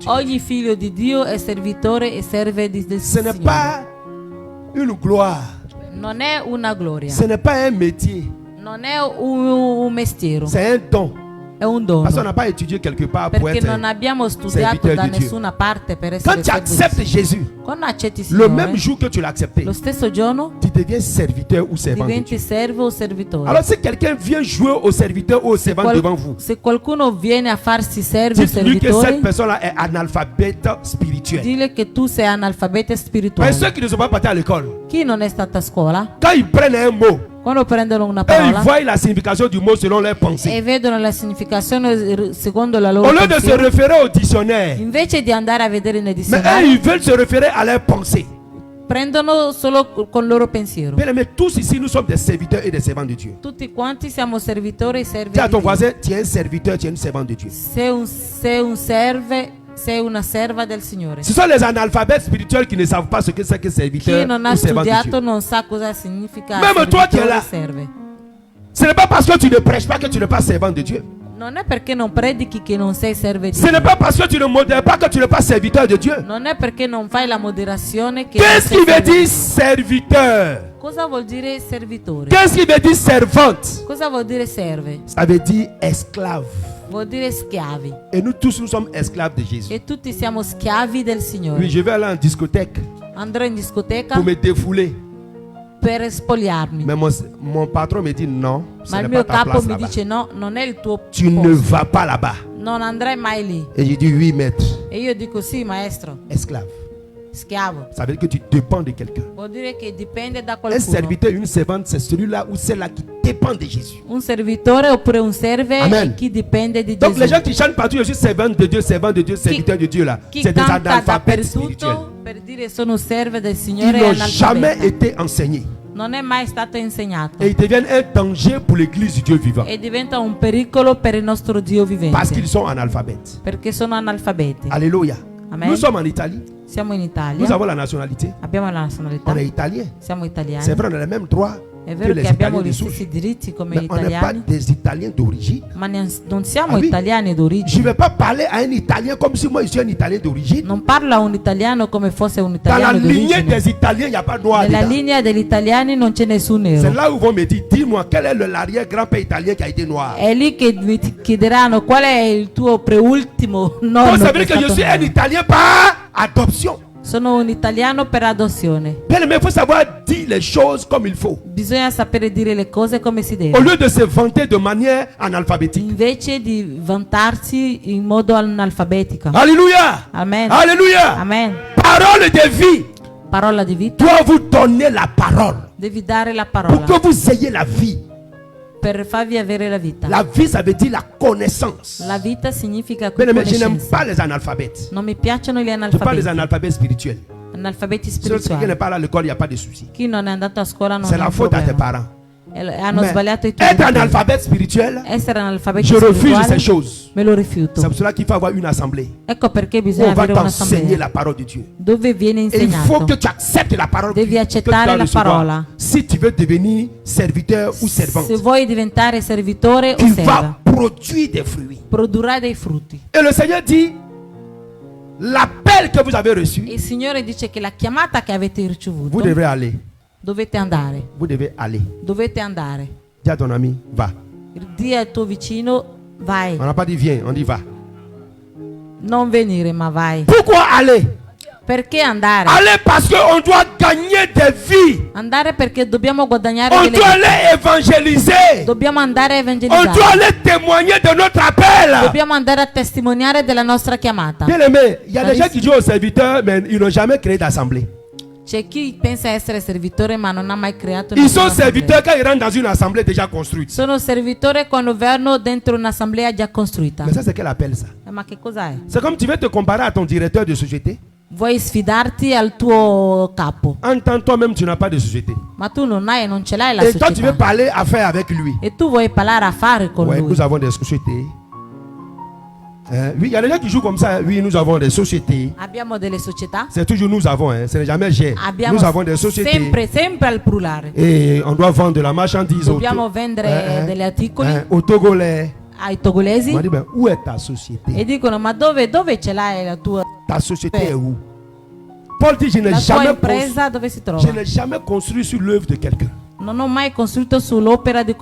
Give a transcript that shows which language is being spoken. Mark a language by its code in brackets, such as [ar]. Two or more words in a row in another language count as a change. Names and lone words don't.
[it] Ogni figlio di Dio è servitore e serve del [fr] Ce n'est [it] Signore. [fr] pas une gloire, [it] Non è una gloria, [fr] ce n'est pas un métier, [it] non è un mestiere, [fr] c'est un don. [it] è un dono. [fr] Parce qu'on n'a pas étudié quelque part pour [it] Perché [fr] être. [it] non abbiamo studiato [fr] serviteur [it] da di Dio. nessuna parte per [fr] Quand [it] essere [fr] tu acceptes [it] servitore. [fr] Jésus, [it] Quando accetti il [fr] le même [it] Signore, [fr] jour que tu l'as accepté, [it] lo stesso giorno [fr] tu deviens serviteur ou servant de [it] diventi [fr] Dieu. [it] servo o servitore. [fr] Alors si quelqu'un vient jouer au serviteur ou au servant devant vous, [it] Se qualcuno viene a farsi servo o [fr] dites-lui que cette [it] servitore, [fr] personne-là est analphabète spirituel. [it] dile che tu sei analfabeta [fr] Mais [it] spirituale. [fr] ceux qui ne sont pas partis à l'école, [it] Chi non è stato a scuola, [fr] quand ils prennent un mot, [it] quando prendono una [fr] eux, ils [it] parola [fr] voient la signification du mot selon leur pensée. [it] e vedono la significazione secondo la loro [fr] Au lieu de se [it] pensiero, [fr] référer au dictionnaire, [it] invece di andare a vedere nei [fr] mais eux, [it] dizionari, [fr] ils veulent se référer à leur pensée. [it] prendono solo con il loro pensiero. [fr] Bien aimé, tous ici, nous sommes des serviteurs et des servants de Dieu. [it] Tutti quanti siamo servitori e servi [fr] Dis à [it] di [fr] ton [it] Dio. [fr] voisin, tu es un serviteur, tu es une servante de Dieu. [it] Sei una serva del Signore. [fr] Ce sont les analphabètes spirituels qui ne savent pas ce que c'est que serviteur [it] Chi non ha [fr] ou servant de [it] studiato [fr] Dieu. [it] non sa cosa significa [fr] Même toi qui es [it] servitore [fr] là. [it] e serve. [fr] Ce n'est pas parce que tu ne prêches pas que tu n'es pas servant de Dieu. [it] Non è perché non predichi che non sei serve di [fr] Ce n'est [it] Dio. [fr] pas parce que tu ne modères pas que tu n'es pas serviteur de Dieu. [it] Non è perché non fai la moderazione che non [fr] Qu'est-ce [it] sei [fr] qui veut [it] servo. [fr] dire serviteur? [it] Cosa vuol dire servitore? [fr] Qu'est-ce qui veut dire servante? [it] Cosa vuol dire serve? [fr] Ça veut dire esclave. [it] Vuol dire schiavi. [fr] Et nous tous, nous sommes esclaves de Jésus. [it] E tutti siamo schiavi del Signore. [fr] Oui, je vais aller en discothèque [it] Andrò in discoteca [fr] pour me défouler. [it] per spogliarmi. [fr] Mais mon patron me dit non, ce [it] Ma il [fr] n'est [it] mio [fr] pas ta [it] capo [fr] place [it] mi [fr] là-bas. [it] dice no, non è il tuo [fr] Tu ne [it] posto. [fr] vas pas là-bas. [it] Non andrai mai lì. [fr] Et je dis oui, maître. [it] E io dico sì, maestro. [fr] Esclave. [it] Schiavo. [fr] Ça veut dire que tu dépends de quelqu'un. [it] Vuol dire che dipende da [fr] Un [it] qualcuno. [fr] serviteur, une servante, c'est celui-là ou celle-là qui dépend de Jésus. [it] Un servitore oppure un serve Amen. è chi dipende di [fr] Donc les gens [it] Gesù. [fr] qui chantent partout, je suis servant de Dieu, serviteur de Dieu là, [it] Chi [fr] c'est des [it] canta [fr] analphabètes spirituels. [it] dappertutto per dire sono serve del [fr] Ils [it] Signore e [fr] n'ont jamais [it] analfabeta. [fr] été enseignés. [it] Non è mai stato insegnato. [fr] Et ils deviennent un danger pour l'église du Dieu vivant. [it] E diventa un pericolo per il nostro Dio [fr] Parce [it] vivente. [fr] qu'ils sont analphabètes. [it] Perché sono analfabeti. [fr] Alléluia. [it] Amen. [fr] Nous sommes en Italie. [it] Siamo in [fr] Nous [it] Italia. [fr] avons la nationalité. [it] Abbiamo la nazionalità. [fr] On est italien. [it] Siamo [fr] C'est [it] italiani. [fr] vrai, on a les mêmes droits [it] È [fr] que [it] vero [fr] les [it] che abbiamo [fr] Italiens de [it] gli [fr] souche. [it] stessi diritti come [fr] Mais [it] gli [fr] on n'est pas [it] italiani, [fr] des Italiens d'origine. [it] ma non siamo [fr] Ah oui? [it] italiani [fr] Je [it] d'origine. [fr] ne vais pas parler à un Italien comme si moi je suis un Italien d'origine. [it] Non parlo a un italiano come fosse un [fr] Dans la [it] italiano [fr] lignée [it] d'origine. [fr] des Italiens, il n'y a pas de noir [it] Nella [fr] dedans. [it] linea degli italiani non c'è nessun [fr] C'est [it] nero. [fr] là où vont me dire, dis-moi, quel est l'arrière-grand-père italien qui a été noir? [it] È lì che mi chiederanno qual è il tuo preultimo [fr] Donc [it] nonno. [fr] ça veut [it] che è [fr] dire que je [it] stato [fr] suis un [it] nero. [fr] Italien par adoption. [it] Sono un italiano per adozione. [fr] Bien aimé, il faut savoir dire les choses comme il faut. [it] Bisogna sapere dire le cose come si [fr] Au [it] deve. [fr] lieu de se vanter de manière analphabétique. [it] Invece di vantarsi in modo analfabetico. [fr] Alléluia. [it] Amen. [fr] Alléluia. [it] Amen. [fr] Parole de vie [it] Parola di vita. [fr] doit vous donner la parole [it] Devi dare la [fr] pour [it] parola [fr] que vous ayez la vie. [it] per farvi avere la vita. [fr] La vie, ça veut dire la connaissance. [it] La vita significa [fr] Bien aimé, je n'aime [it] conoscenza. [fr] pas les analphabètes. [it] Non mi piacciono gli [fr] Je parle des [it] analfabeti. [fr] analphabètes spirituels. [it] Analfabeti [fr] Si quelqu'un n'est [it] spirituali. [fr] pas allé à l'école, il n'y a pas de souci. [it] Chi non è andato a scuola non [fr] C'est [it] ha [fr] la [it] un [fr] faute à tes [it] problema. [fr] parents. [it] Hanno [fr] Mais [it] sbagliato i tuoi [fr] être [it] genitori. [fr] analphabète spirituel, [it] Essere analfabeti [fr] je refuse ces [it] spirituali [fr] choses. [it] me lo rifiuto. [fr] C'est pour cela qu'il faut avoir une assemblée. [it] Ecco perché [fr] Où [it] bisogna [fr] on va [it] avere [fr] t'enseigner [it] un'assemblea [fr] la parole de Dieu. [it] dove viene [fr] Et il faut [it] insegnato. [fr] que tu acceptes la parole [it] Devi [fr] que tu [it] accettare [fr] dois [it] la [fr] recevoir. [it] parola. [fr] Si tu veux devenir serviteur ou servante, [it] Se vuoi diventare servitore o [fr] tu [it] serva, [fr] vas produire des fruits. [it] produrrai dei frutti. [fr] Et le Seigneur dit, l'appel que vous avez reçu, [it] Il Signore dice che la chiamata che avete [fr] vous [it] ricevuto [fr] devrez aller. [it] dovete andare. [fr] Vous devez aller. [it] Dovete andare. [fr] Dis à ton ami, va. [it] Dì al tuo vicino, vai. [fr] On n'a pas dit viens, on dit va. [it] Non venire, ma vai. [fr] Pourquoi aller? [it] Perché andare? [fr] Aller parce qu'on doit gagner des vies. [it] Andare perché dobbiamo guadagnare [fr] On [it] delle [fr] doit [it] vite. [fr] aller évangéliser. [it] Dobbiamo andare a [fr] On [it] evangelizzare. [fr] doit aller témoigner de notre appel. [it] Dobbiamo andare a testimoniare della nostra chiamata. [fr] Bien aimé, il y a des gens qui jouent aux serviteurs, mais ils n'ont jamais créé d'assemblée. [it] C'è chi pensa essere servitore ma non ha mai creato [fr] Ils sont [it] nessuna assemblea. [fr] serviteurs quand ils rentrent dans une assemblée déjà construite. [it] Sono servitore quando vanno dentro un'assemblea già costruita. [fr] Mais ça, c'est quel appel ça? [it] Ma che cos'è? [fr] C'est comme tu veux te comparer à ton directeur de société. [it] Vuoi sfidarti al tuo capo, [fr] En tant que toi-même, tu n'as pas de société. [it] ma tu non ce l'hai la [fr] Et toi, tu veux [it] società. [fr] parler affaires avec lui. [it] E tu vuoi parlare affari con [fr] Ouais, [it] lui. [fr] nous avons des sociétés. Oui, il y a des gens qui jouent comme ça. Oui, nous avons des sociétés. [it] Abbiamo delle società. [fr] C'est toujours nous avons, hein. Ce n'est jamais j'ai. [it] Abbiamo [fr] Nous avons des sociétés. [it] sempre al plurale. [fr] Et on doit vendre de la marchandise [it] Dobbiamo vendere degli articoli [fr] aux Togolais. [it] ai togolesi [fr] On m'a dit, ben, où est ta société? [it] e dicono ma dove ce l'hai la tua [fr] Ta société est où? Paul dit, je n'ai [it] la tua [fr] jamais, [it] impresa dove si [fr] je [it] trova? [fr] n'ai jamais construit sur l'œuvre de quelqu'un. [it] Non ho mai costruito sull'opera di